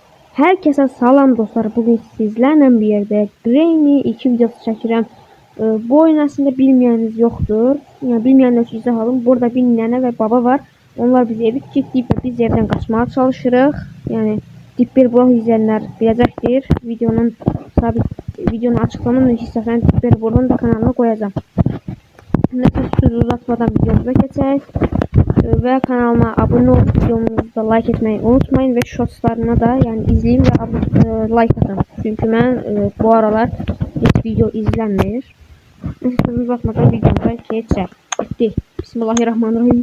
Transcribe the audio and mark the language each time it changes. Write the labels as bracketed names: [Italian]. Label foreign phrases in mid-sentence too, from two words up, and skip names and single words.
[Azerbaijani] Herkese salam dostlar. [Turkish] Bugün sizlerle bir yerde Granny 2 videosu çəkirəm. [Azerbaijani] Bu oyun aslında bilməyəniniz yoxdur. Yəni bilməyənlər üçün izah alın. Burada bir nənə və baba var. Onlar bizi evi kilidləyib və biz evdən qaçmağa çalışırıq. Yəni dip bir blog izləyənlər biləcəkdir. Videonun açıqlama hissəsini dip bir blogun da kanalına qoyacağam. Neyse söz uzatmadan videomuza keçək. [Turkish] Ve kanalıma abone olup videomuzu like etmeyi unutmayın ve shortslarına da yani izleyin ve like atın. Çünkü ben bu aralar hiç video izlenmiyor. Neyse sözünü uzatmadan videomuza geçelim. Bitti. [Arabic] بسم الله الرحمن الرحيم.